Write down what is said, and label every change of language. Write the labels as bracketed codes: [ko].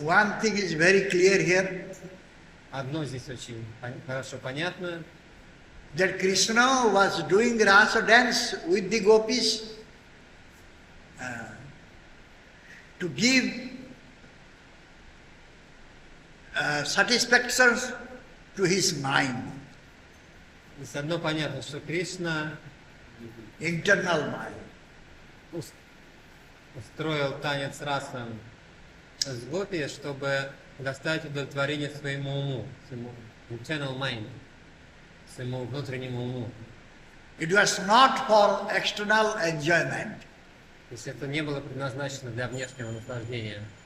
[en] One thing is very clear here. [ru] Одно здесь очень хорошо понятно. [en] That Krishna was doing Rasa dance with the gopis to give satisfaction to his mind, [ru] Здесь одно понятно, что Кришна [en] internal mind. [ru] устроил танец расом с гопи, чтобы доставить удовлетворение своему уму, своему [en] internal mind, [ru] своему внутреннему уму. [en] It was not for external enjoyment. [ru] То есть это не было предназначено для внешнего наслаждения.